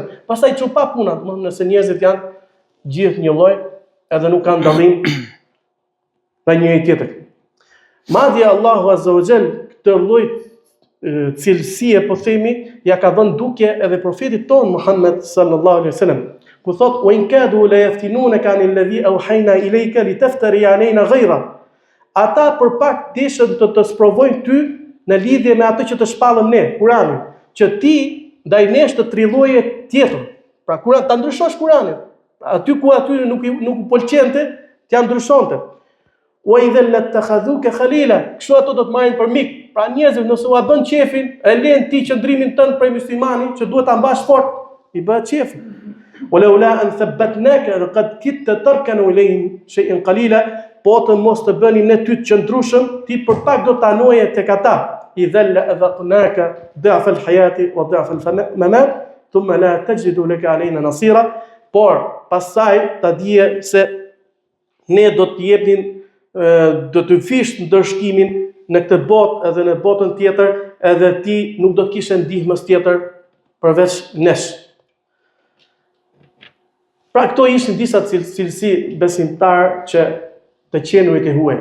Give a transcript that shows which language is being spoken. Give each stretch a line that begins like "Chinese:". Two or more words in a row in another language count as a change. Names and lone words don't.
Albanian: Pastaj çupa puna, domethënë nëse njerëzit janë gjithë një lloj, edhe nuk kanë dallim me njëri tjetrin. Madje
Arabic: الله عز وجل
Albanian: këtë lloj cilësie, po themi, ja ka dhënë dukje edhe profetit ton Muhammed
Arabic: صلى الله عليه وسلم.
Albanian: Ku thot:
Arabic: "وإن كادوا ليفتنونك عن الذي أوحينا إليك لتفتري علينا غيره."
Albanian: Ata për pak deshën të sprovojnë ty në lidhje me atë që të shpallëm ne, Kur'anin, që ti ndaj nesh të trilloje tjetër. Pra Kur'an ta ndryshosh Kur'anin. Aty ku aty nuk u pëlqente, t'ja ndryshonte.
Arabic: وإذا لاتخذوك خليلا,
Albanian: kështu ato do të marrin për mik. Pra njerëzit nëse ua bën qefin, e lën ti qëndrimin tënd prej muslimanit që duhet ta mbash fort, i bëhet qefi.
Arabic: ولولا أن ثبتناك لقد كدت تركن إليهم شيئا قليلا,
Albanian: po të mos të bënim ne ty të qëndrueshëm, ti për pak do të anoje tek ata.
Arabic: إذا لأذقناك ضعف الحياة وضعف الممات ثم لا تجد لك علينا نصيرا.
Albanian: por pastaj ta dije se ne do të jepnin do të fish ndërshkimin në këtë botë edhe në botën tjetër, edhe ti nuk do të kishe ndihmës tjetër përveç nesh. Pra këto ishin disa cilësi besimtar që të qenurit e huaj.